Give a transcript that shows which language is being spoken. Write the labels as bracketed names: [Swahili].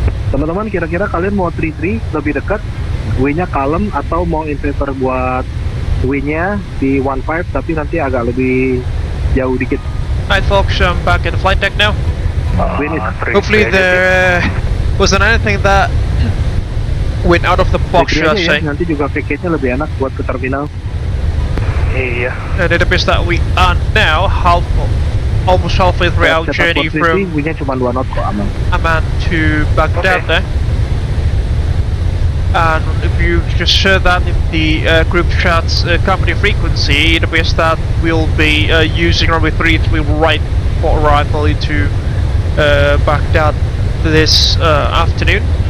[Indonesian] Teman-teman, kira-kira kalian mau 3-3 lebih dekat, W-nya kalem, atau mau inverter buat W-nya di 1-5 tapi nanti agak lebih jauh dikit. [English] Alright folks, I'm back at the flight deck now. Hopefully there wasn't anything that went out of the box, should I say. [Indonesian] Nanti juga package-nya lebih enak buat ke terminal. Iya. [English] And it appears that we are now almost halfway through our journey from [Indonesian] W-nya cuma 2 knot kok, aman. [English] Amman to Baghdad there. And if you just share that in the group chat's company frequency, it appears that we'll be using runway 33 right for arrival into Baghdad this afternoon.